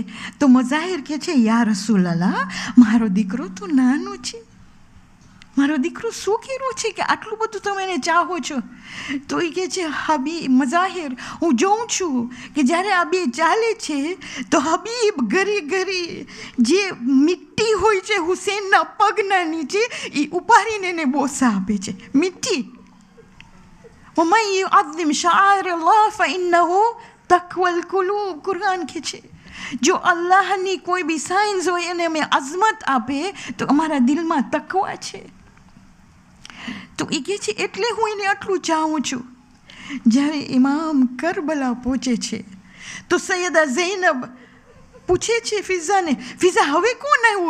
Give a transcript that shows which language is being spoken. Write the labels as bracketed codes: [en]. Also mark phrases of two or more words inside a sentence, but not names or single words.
[gu] તો મઝાહિર કહે છે [ar] يا رسول الله, [gu] મારો દીકરો તો નાનો છે, મારો દીકરો શું કર્યું છે કે આટલું બધું તમે એને ચાહો છો? તો એ કહે છે હબીબ, મઝાહિર હું જોઉં છું કે જ્યારે આ 2 ચાલે છે તો હબીબ ઘરી જે મિટ્ટી હોય છે હુસૈનના પગના નીચે, એ ઉપાડીને એને બોસા આપે છે, મિટ્ટી. [ar] وَمَنْ يُعَظِّمْ شَعَائِرَ اللَّهِ فَإِنَّهُ تَقْوَى الْقُلُوبِ. [gu] કુરાન કહે છે જો અલ્લાહની કોઈ બી સાઇન્સ હોય એને અમે અઝમત આપે તો અમારા દિલમાં તકવા છે. તો એ કહે છે એટલે હું એને આટલું ચાહું છું. જ્યારે ઇમામ કરબલા પહોંચે છે તો સૈયદા ઝૈનબ પૂછે છે ફિઝાને, ફિઝા હવે કોણ આવ્યું?